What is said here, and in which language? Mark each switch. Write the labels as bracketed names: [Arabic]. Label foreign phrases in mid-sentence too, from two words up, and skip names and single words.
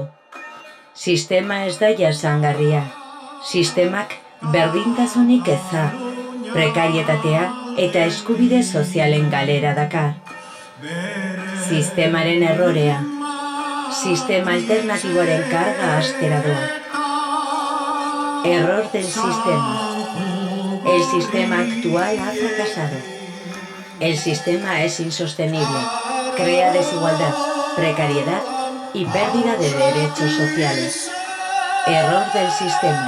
[Basque] Sistema ez da jasangarria. Sistemak berdintasunik eza, prekarietatea eta eskubide sozialen galera dakar. Sistemaren errorea. Sistema alternatiboaren karga hastera doa. [Spanish] Error del sistema. El sistema actual ha fracasado. El sistema es insostenible, crea desigualdad, precariedad y pérdida de derechos sociales. Error del sistema.